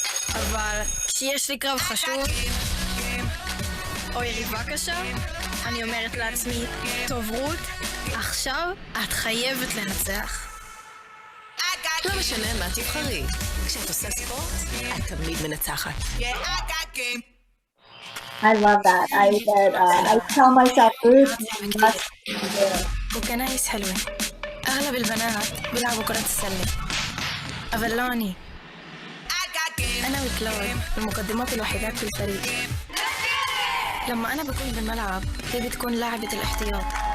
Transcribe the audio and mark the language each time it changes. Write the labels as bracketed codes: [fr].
[he] אבל כשיש לי קרב חשוב, או יריבה קשה, אני אומרת לעצמי, טוב רות, עכשיו את חייבת לנצח. לא משנה מה תבחרי. כשאת עושה ספורט, את תמיד מנצחת. [en] I love that. I tell myself, Ruth, you must [ar] وكنايس حلوة. أغلب البنات بيلعبوا كرة السلة. [he] אבל לא אני. [ar] أنا وكلود المقدمات الوحيدات في الفريق. لما أنا بكون بالملعب هي بتكون لاعبة الاحتياط.